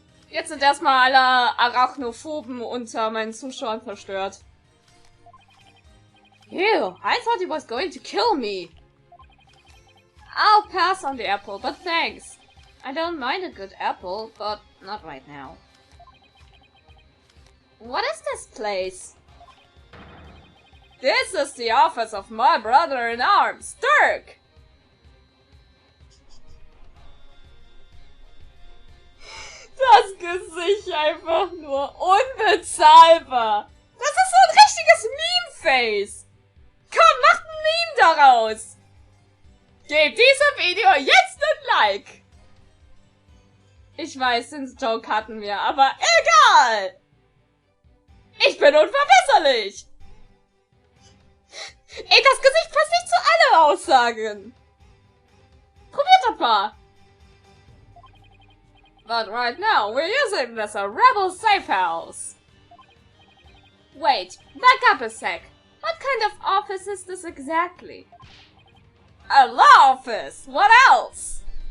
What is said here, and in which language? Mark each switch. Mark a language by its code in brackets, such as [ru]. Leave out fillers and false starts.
[de] Jetzt sind erstmal alle Arachnophoben unter meinen Zuschauern verstört. [en] Ew, I thought he was going to kill me. I'll pass on the apple, but thanks. I don't mind a good apple, but not right now. What is this place? This is the office of my brother-in-arms, Dirk! [de] Das Gesicht einfach nur unbezahlbar. Das ist so ein richtiges Meme-Face. Komm, macht ein Meme daraus. Gebt diesem Video jetzt ein Like. Ich weiß, den Joke hatten wir, aber egal. Ich bin unverbesserlich. Ey, das Gesicht passt nicht zu allen Aussagen. Probiert das mal. [en] But right now, we're using this as a rebel safe house. Wait, back up a sec. What kind of office is this exactly? A law office! What else?